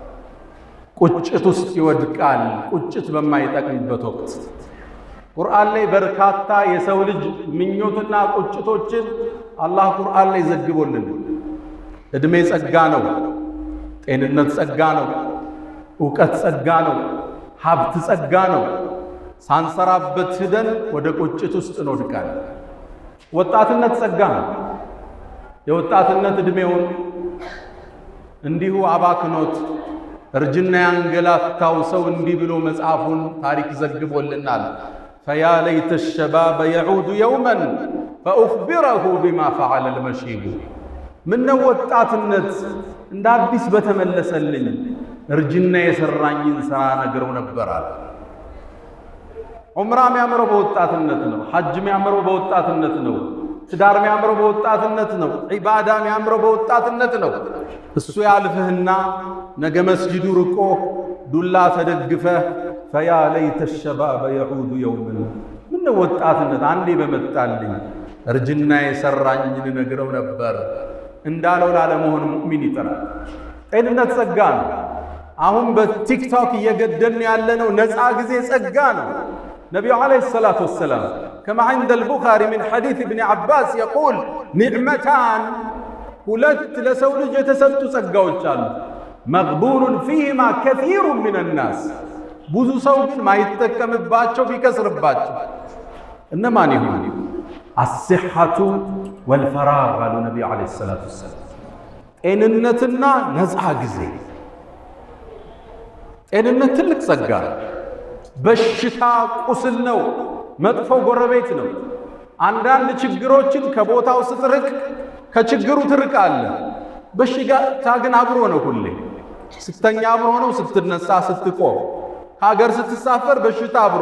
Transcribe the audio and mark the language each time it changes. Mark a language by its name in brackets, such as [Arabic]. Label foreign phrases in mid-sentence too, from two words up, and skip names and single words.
[Amharic] ቁጭት ውስጥ ይወድቃል። ቁጭት በማይጠቅምበት ወቅት ቁርአን ላይ በርካታ የሰው ልጅ ምኞትና ቁጭቶችን አላህ ቁርአን ላይ ዘግቦልን። ዕድሜ ጸጋ ነው፣ ጤንነት ጸጋ ነው፣ ዕውቀት ጸጋ ነው፣ ሀብት ጸጋ ነው። ሳንሰራበት ሂደን ወደ ቁጭት ውስጥ እንወድቃለን። ወጣትነት ጸጋ ነው። የወጣትነት ዕድሜውን እንዲሁ አባክኖት እርጅና ያንገላታው ሰው እንዲህ ብሎ መጽሐፉን ታሪክ ዘግቦልናል። [Arabic] فيا ليت الشباب يعود يوما فأخبره بما فعل المشيب [Amharic] ምነው ወጣትነት እንደ አዲስ በተመለሰልኝ እርጅና የሰራኝን ሥራ ነግረው ነበራል። ዑምራ የሚያምረው በወጣትነት ነው። ሐጅ የሚያምረው በወጣትነት ነው። ትዳር የሚያምረው በወጣትነት ነው። ዒባዳ የሚያምረው በወጣትነት ነው። እሱ ያልፍህና ነገ መስጂዱ ርቆ ዱላ ተደግፈህ [Arabic] فيا ليت الشباب يعود يوما [Amharic] ምነው ወጣትነት አንዴ በመጣልኝ እርጅና የሰራኝን ነግረው ነበር እንዳለው ላለመሆን ሙእሚን ይጠራል። ጤንነት ጸጋ ነው። አሁን በቲክቶክ እየገደልን ያለነው ነፃ ጊዜ ጸጋ ነው። ነቢዩ [Arabic] عليه الصلاة والسلام كما عند البخاري من حديث ابن عباس يقول نعمتان [Amharic] ሁለት ለሰው ልጅ የተሰጡ ጸጋዎች አሉ [Arabic] مغبون فيهما كثير من الناس [Amharic] ብዙ ሰው ግን ማይጠቀምባቸው ቢከስርባቸው እነማን ይሆኑ? [Arabic] الصحة والفراغ قالوا النبي عليه الصلاة والسلام [Amharic] ጤንነትና ነፃ ጊዜ። ጤንነት ትልቅ ጸጋ፣ በሽታ ቁስል ነው፣ መጥፎ ጎረቤት ነው። አንዳንድ ችግሮችን ከቦታው ስትርቅ ከችግሩ ትርቃለህ። በሽታ ግን አብሮ ነው። ሁሌ ስተኛ አብሮ ነው፣ ስትነሳ ስትቆም፣ ሀገር ስትሳፈር በሽታ አብሮ